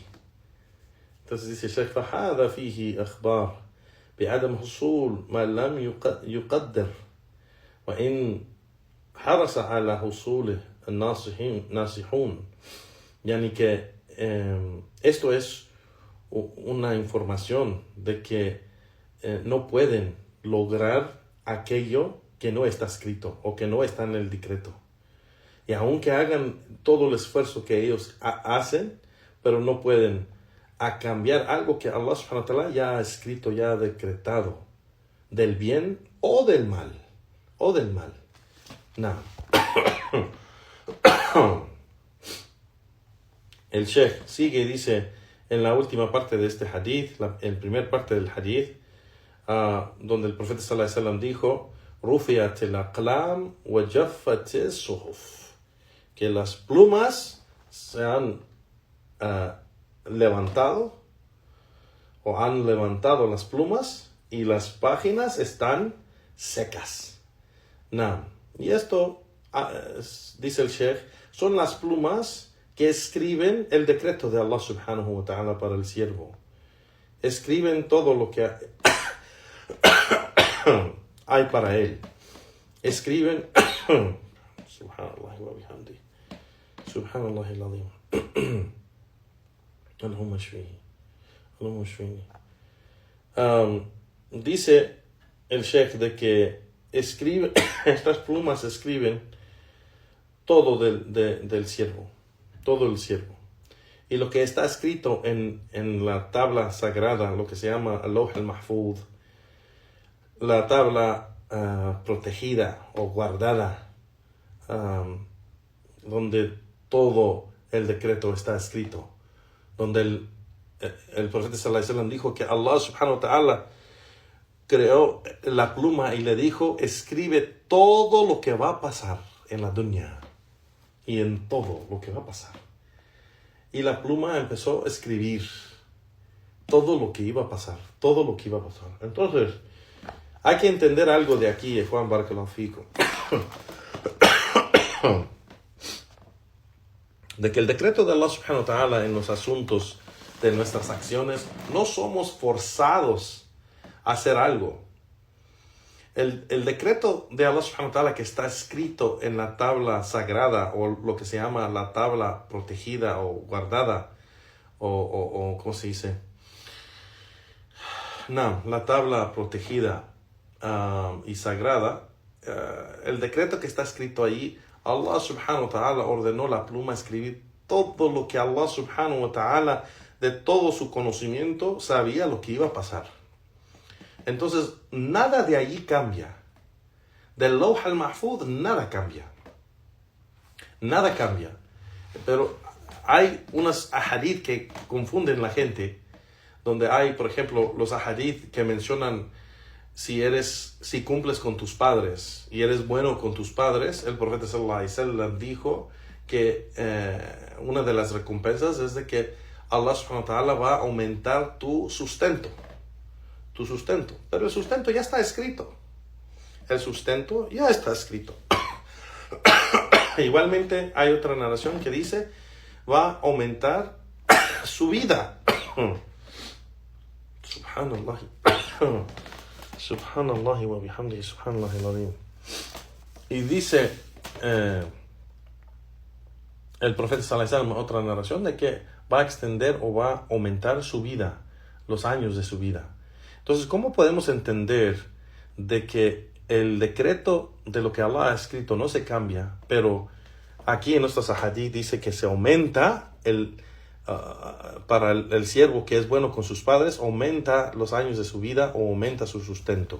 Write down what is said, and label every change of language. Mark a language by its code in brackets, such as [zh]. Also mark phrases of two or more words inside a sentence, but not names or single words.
[es] Entonces dice Sheikh, [ar] فَهَذَا فِيهِ أَخْبَارٌ بِعَدَمْ حُصُولِ مَا لَمْ يُقَدَّرْ وَإِنْ حرص على حصوله الناصحون. [es] Yani que esto es una información de que no pueden lograr aquello que no está escrito o que no está en el decreto. Y aunque hagan todo el esfuerzo que ellos hacen, pero no pueden cambiar algo que Allah [ar] سبحانه وتعالى [es] ya ha escrito, ya ha decretado, del bien o del mal. No. El Sheikh sigue y dice en la última parte de este hadith, en primera parte del hadith, donde el profeta [ar] صلى الله عليه وسلم [es] dijo: [ar] رفعت الأقلام وجفت الصحف, [es] que las plumas se han levantado o han levantado las plumas y las páginas están secas. No. Y esto, dice el Sheikh, son las plumas que escriben el decreto de Allah [ar] سبحانه وتعالى [es] para el siervo. Escriben todo lo que hay para él. [ar] Escriben سبحان الله وبحمده سبحان الله العظيم اللهم اشفه. [es] Dice el Sheikh de que estas plumas escriben todo del siervo, todo el siervo. Y lo que está escrito en la tabla sagrada, lo que se llama al-Lawh al-Mahfuz, la tabla protegida o guardada, donde todo el decreto está escrito, donde el profeta [ar] صلى الله عليه وسلم [es] dijo que Allah [ar] سبحانه وتعالى [es] creó la pluma y le dijo: escribe todo lo que va a pasar en la dunya y en todo lo que va a pasar. Y la pluma empezó a escribir todo lo que iba a pasar. Entonces, hay que entender algo de aquí, Juan [ar] بارك الله فيكم. [es] De que el decreto de Allah [ar] سبحانه وتعالى [es] en los asuntos de nuestras acciones, no somos forzados a hacer algo. El decreto de Allah [ar] سبحانه وتعالى [es] que está escrito en la tabla sagrada, o lo que se llama la tabla protegida o guardada, o ¿cómo se dice? No, la tabla protegida y sagrada, el decreto que está escrito ahí, Allah [ar] سبحانه وتعالى [es] ordenó la pluma escribir todo lo que Allah [ar] سبحانه وتعالى, [es] de todo su conocimiento, sabía lo que iba a pasar. Entonces, nada de allí cambia. Del Lawh al-Mahfuz, nada cambia. Pero hay unos ahadith que confunden la gente, donde hay, por ejemplo, los ahadith que mencionan si cumples con tus padres y eres bueno con tus padres. El profeta [ar] صلى الله عليه وسلم [es] dijo que una de las recompensas es de que Allah [ar] سبحانه وتعالى [es] va a aumentar tu sustento. Pero el sustento ya está escrito. Igualmente hay otra narración que dice: va a aumentar su vida. Subhanallah. [ar] سبحان الله وبحمده سبحان الله العظيم. [es] Y dice el profeta [ar] صلى الله عليه وسلم, [es] otra narración, de que va a extender o va a aumentar su vida, los años de su vida. Entonces, ¿cómo podemos entender de que el decreto de lo que Allah ha escrito no se cambia, pero aquí en nuestros hadith dice que se aumenta para el siervo que es bueno con sus padres, aumenta los años de su vida o aumenta su sustento?